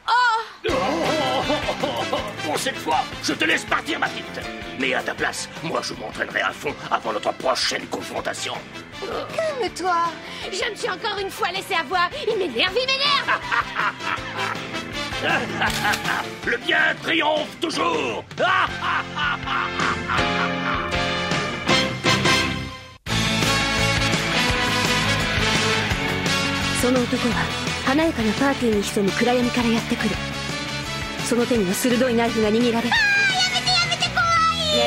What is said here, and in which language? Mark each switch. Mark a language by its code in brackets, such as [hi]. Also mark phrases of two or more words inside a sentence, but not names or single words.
[fr] Bon, cette fois, je te laisse partir, ma petite. Mais à ta place, moi, je m'entraînerai à fond avant notre prochaine confrontation. Calme-toi. Je me suis encore une fois laissé avoir. Il m'énerve, il m'énerve. Le bien triomphe toujours. [ja] その男は華やかなパーティーに潜む暗闇からやってくる。その手には鋭いナイフが握られ、やめてやめて、怖い。